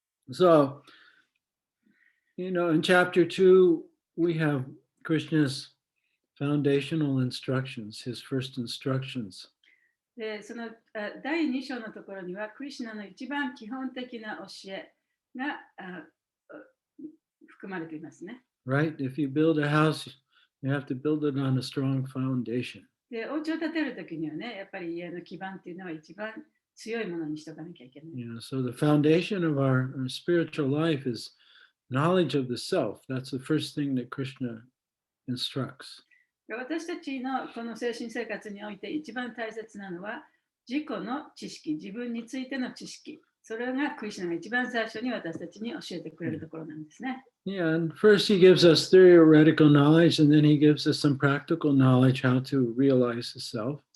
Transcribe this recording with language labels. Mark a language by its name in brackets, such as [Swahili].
[English] So, in chapter 2, we have Krishna's foundational instructions, his first instructions. [Japanese] でその第2章のところには、クリシュナの一番基本的な教えが含まれていますね。 [English] Right? If you build a house, you have to build it on a strong foundation. [Japanese] で、お家を建てるときにはね、やっぱり家の基盤っていうのは一番強いものにしとかなきゃいけない。 [English] So the foundation of our spiritual life is knowledge of the self. That's the first thing that Krishna instructs. [Japanese] 私たちのこの精神生活において一番大切なのは自己の知識、自分についての知識。それがクリシュナが一番最初に私たちに教えてくれるところなんですね。 [English] Yeah, and first he gives us theoretical knowledge, and then he gives us some practical knowledge how to realize the self.